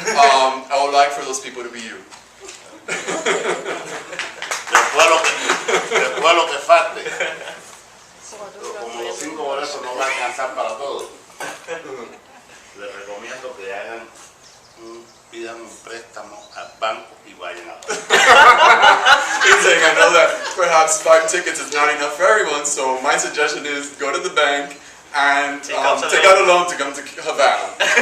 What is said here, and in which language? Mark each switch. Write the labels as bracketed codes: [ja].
[en] I would like for those people to be you. [es] Después lo que falte, como los 5 boletos no van a alcanzar para todos, les recomiendo que pidan un préstamo al banco y vayan a [en] He's saying, I know that perhaps 5 tickets is not enough for everyone, so my suggestion is go to the bank and take out a loan to come to Havana.